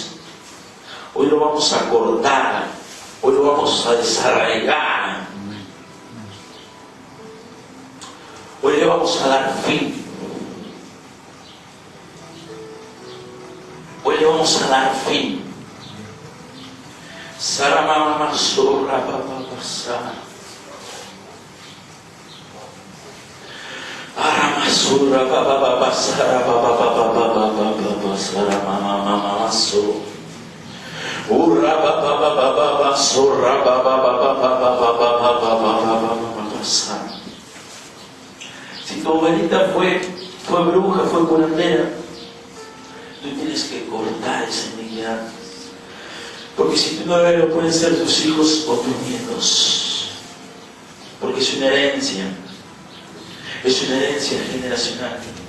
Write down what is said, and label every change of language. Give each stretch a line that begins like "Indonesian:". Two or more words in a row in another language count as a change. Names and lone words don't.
Spanish: Hoy lo vamos a cortar, hoy lo vamos a desarraigar, hoy le vamos a dar fin, hoy le vamos a dar fin. Saramama sorra papapasa. Aramasura papapasa papapapapapapapasa ramamamaso. Urra papapapapapa sorra papapapapapapapapapapapapapasa. Si tu abuelita fue bruja, fue curandera, tú tienes que cortar esa iniquidad. Porque si tú no lo pueden ser tus hijos o tus nietos. Porque es una herencia. Es una herencia generacional.